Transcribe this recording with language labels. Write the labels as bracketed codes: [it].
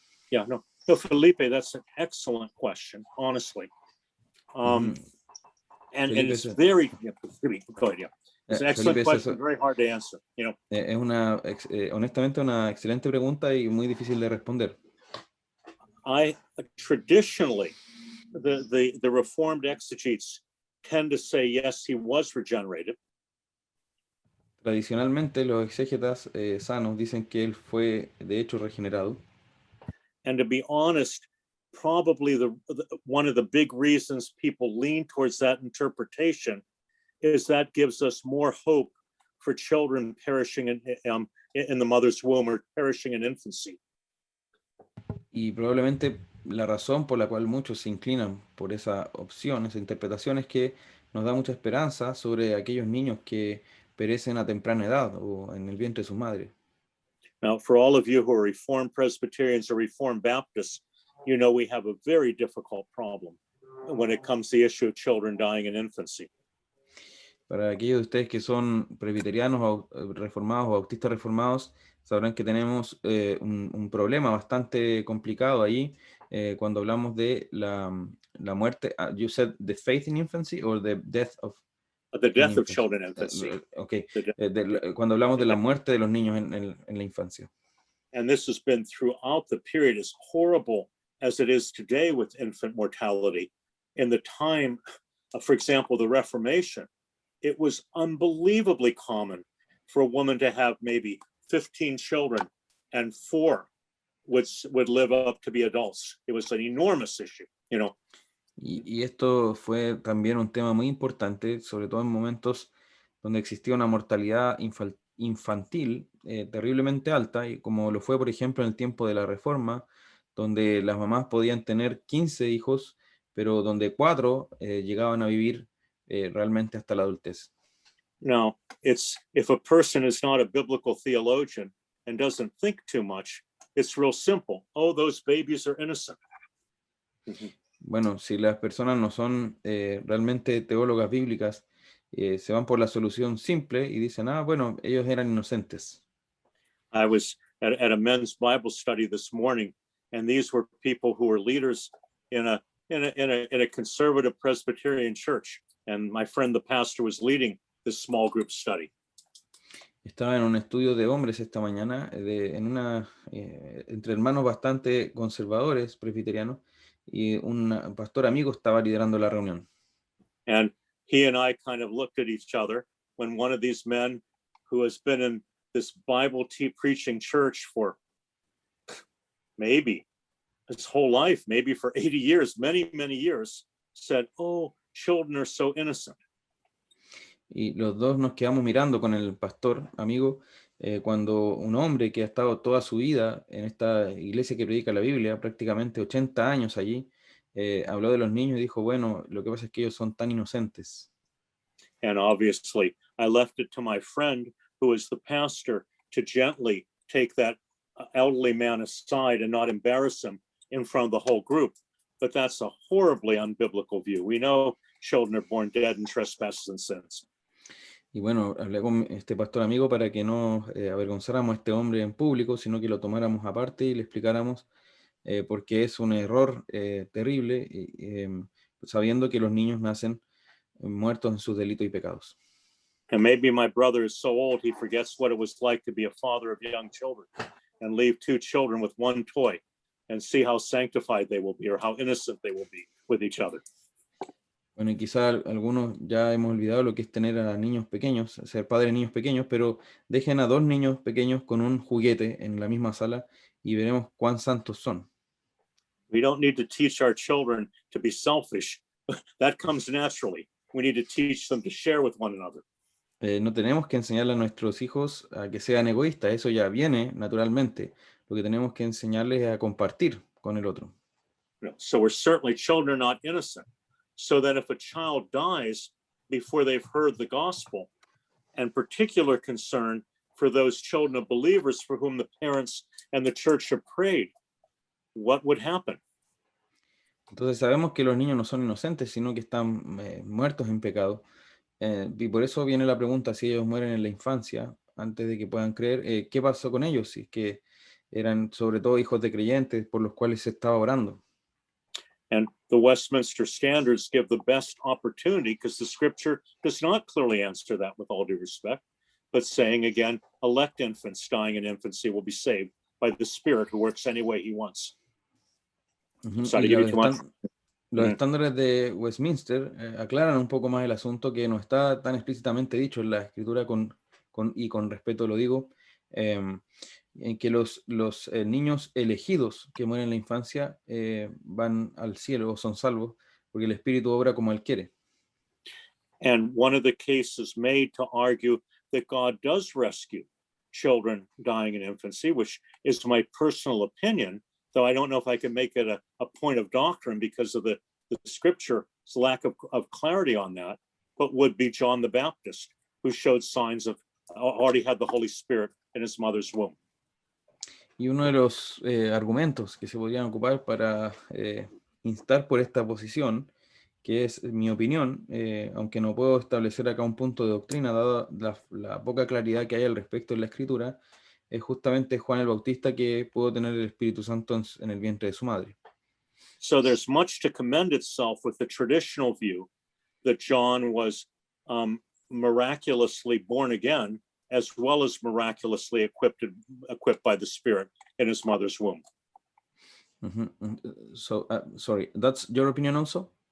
[en] Yeah, no, Felipe, that's an excellent question, honestly. And it's very, go ahead, yeah. It's an excellent question, very hard to answer, you know. [es] Es honestamente una excelente pregunta y muy difícil de responder. [en] Traditionally, the Reformed exegetes tend to say, yes, he was regenerated. [es] Tradicionalmente, los exégetas sanos dicen que él fue, de hecho, regenerado. [en] And to be honest, probably one of the big reasons people lean towards that interpretation is that gives us more hope for children perishing in the mother's womb or perishing in infancy. [es] Y probablemente la razón por la cual muchos se inclinan por esa opción, esa interpretación, es que nos da mucha esperanza sobre aquellos niños que perecen a temprana edad o en el vientre de su madre. [en] Now, for all of you who are Reformed Presbyterians or Reformed Baptists, you know we have a very difficult problem when it comes to the issue of children dying in infancy. [es] Para aquellos de ustedes que son presbiterianos o reformados o bautistas reformados, sabrán que tenemos un problema bastante complicado ahí cuando hablamos de la muerte. [en] You said the faith in infancy or the death of the death of children in infancy. Okay. [es] Cuando hablamos de la muerte de los niños en la infancia. [en] And this has been throughout the period, as horrible as it is today with infant mortality. In the time, for example, the Reformation, it was unbelievably common for a woman to have maybe 15 children and 4 would live up to be adults. It was an enormous issue, you know. [es] Y esto fue también un tema muy importante, sobre todo en momentos donde existía una mortalidad infantil terriblemente alta, y como lo fue, por ejemplo, en el tiempo de la Reforma, donde las mamás podían tener 15 hijos, pero donde 4 llegaban a vivir realmente hasta la adultez. [en] Now, if a person is not a biblical theologian and doesn't think too much, it's real simple. Oh, those babies are innocent. [es] Bueno, si las personas no son realmente teólogas bíblicas, se van por la solución simple y dicen, bueno, ellos eran inocentes. [en] I was at a men's Bible study this morning, and these were people who were leaders in a conservative Presbyterian church, and my friend the pastor was leading this small group study. [es] Estaba en un estudio de hombres esta mañana, entre hermanos bastante conservadores presbiterianos, y un pastor amigo estaba liderando la reunión. [en] And he and I kind of looked at each other when one of these men who has been in this Bible preaching church for maybe his whole life, maybe for 80 years, many, many years, said, oh, children are so innocent. [es] Y los dos nos quedamos mirando con el pastor amigo cuando un hombre que ha estado toda su vida en esta iglesia que predica la Biblia, prácticamente 80 años allí, habló de los niños y dijo, bueno, lo que pasa es que ellos son tan inocentes. [en] And obviously, I left it to my friend, who is the pastor, to gently take that elderly man aside and not embarrass him in front of the whole group. But that's a horribly unbiblical view. We know children are born dead in trespasses and sins. [es] Y bueno, hablé con este pastor amigo para que no avergonzáramos a este hombre en público, sino que lo tomáramos aparte y le explicáramos porque es un error terrible, sabiendo que los niños nacen muertos en sus delitos y pecados. [en] And maybe my brother is so old he forgets what it was like to be a father of young children and leave 2 children with 1 toy. and see how sanctified they will be or how innocent they will be with each other. [es] Bueno, y quizá algunos ya hemos olvidado lo que es tener a niños pequeños, ser padre de niños pequeños, pero dejen a dos niños pequeños con un juguete en la misma sala y veremos cuán santos son. [en] We don't need to teach our children to be selfish. That comes naturally. We need to teach them to share with one another. [es] No tenemos que enseñarle a nuestros hijos a que sean egoístas, eso ya viene naturalmente. Lo que tenemos que enseñarles es a compartir con el otro. [en] So we're certainly children are not innocent. So that if a child dies before they've heard the gospel, and particular concern for those children of believers for whom the parents and the church have prayed, what would happen? [es] Entonces sabemos que los niños no son inocentes, sino que están muertos en pecado. Y por eso viene la pregunta, si ellos mueren en la infancia, antes de que puedan creer, ¿qué pasó con ellos? Si es que eran sobre todo hijos de creyentes por los cuales se estaba orando. [en] And the Westminster Standards give the best opportunity because the scripture does not clearly answer that with all due respect, but saying again, elect infants dying in infancy will be saved by the Spirit who works any way he wants. [es] Sorry, los estándares de Westminster aclaran un poco más el asunto, que no está tan explícitamente dicho en la escritura y con respeto lo digo, en que los niños elegidos que mueren en la infancia van al cielo o son salvos porque el Espíritu obra como Él quiere. [en] And one of the cases made to argue that God does rescue children dying in infancy, which is my personal opinion, though I don't know if I can make it a point of doctrine because of the scripture's lack of clarity on that, but would be John the Baptist, who showed signs of already had the Holy Spirit in his mother's womb. [es] Y uno de los argumentos que se podrían ocupar para instar por esta posición, que es mi opinión, aunque no puedo establecer acá un punto de doctrina, dada la poca claridad que hay al respecto en la Escritura, es justamente Juan el Bautista, que pudo tener el Espíritu Santo en el vientre de su madre. [en] So there's much to commend itself with the traditional view that John was miraculously born again, as well as miraculously equipped by the Spirit in his mother's womb. So, sorry, that's your opinion also?